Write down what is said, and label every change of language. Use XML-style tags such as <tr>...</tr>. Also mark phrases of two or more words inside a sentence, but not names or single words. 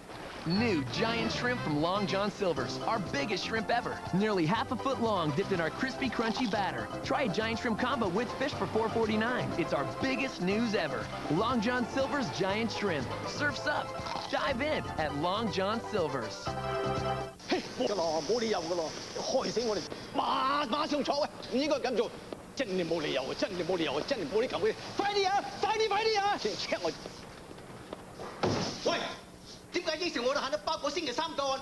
<en>New giant shrimp from Long John Silver's. Our biggest shrimp ever. Nearly half a foot long, dipped in our crispy, crunchy batter. Try a giant shrimp combo with fish for $4.49. It's our biggest news ever. Long John Silver's giant shrimp. Surf's up. Dive in at Long John Silver's.</en> <yue>Hey, 冇理由㗎咯，害死我哋！馬上坐啊！唔應該咁做，真係冇理由啊！真係冇理由啊！真係冇理由嘅！快啲啊！快啲啊！先 check 我。喂，點解應承我哋限得包個星期3到啊？</yue>